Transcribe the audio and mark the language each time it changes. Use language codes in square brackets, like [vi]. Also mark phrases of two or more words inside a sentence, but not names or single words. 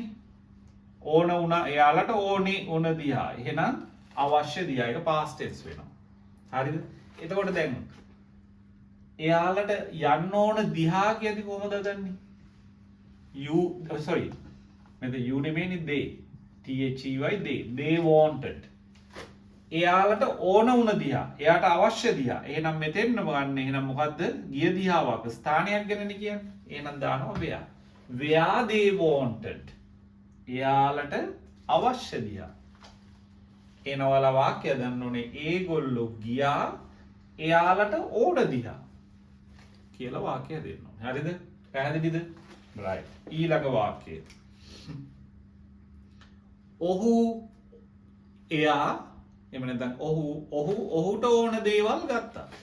[si] ඕන වුණා එයාලට ඕනේ උන දිහා. එහෙනම් අවශ්‍ය දිහා. ඒක [en] past tense [si] වෙනවා. හරිද? එතකොට දැන් එයාලට යන්න ඕන දිහා කියද්දි කොහොමද ගන්නෙ? මෙතන you නෙමෙයිනේ they. [en] they wanted. [si] එයාලට ඕන වුණ දිහා. එයාට අවශ්‍ය දිහා. එහෙනම් මෙතෙන්ම ගන්න. එහෙනම් මොකද්ද? ගිය දිහාවක් ස්ථානයක් ගැනනේ කියන්නේ. එහෙනම් දානවා where. [en] Where they wanted. [si] එයාලට අවශ්‍ය දිහා. එනවල වාක්‍ය දන්න ඕනේ. ඒගොල්ලෝ ගියා එයාලට ඕන දිහා කියලා වාක්‍ය දෙන්න ඕනේ. හරිද? පැහැදිලිද? right. ඊළඟ වාක්‍යය. ඔහු එයා එහෙම නැත්නම් ඔහුට ඕන දේවල් ගත්තා.